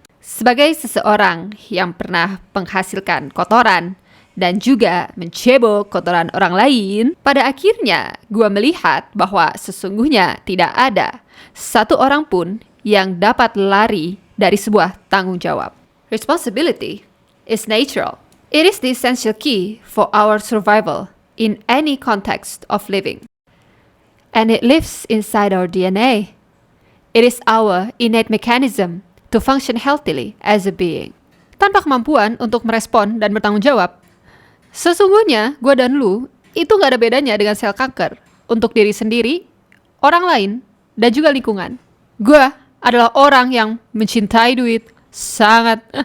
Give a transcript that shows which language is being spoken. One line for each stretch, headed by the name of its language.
Indonesian: Sebagai seseorang yang pernah menghasilkan kotoran dan juga mencebok kotoran orang lain, pada akhirnya gue melihat bahwa sesungguhnya tidak ada satu orang pun yang dapat lari dari sebuah tanggung jawab.
English: Responsibility is natural. It is the essential key for our survival in any context of living. And it lives inside our DNA. It is our innate mechanism to function healthily as a being.
Indonesian: Tanpa kemampuan untuk merespon dan bertanggung jawab, sesungguhnya gue dan lu itu gak ada bedanya dengan sel kanker untuk diri sendiri, orang lain, dan juga lingkungan. Gue adalah orang yang mencintai duit sangat.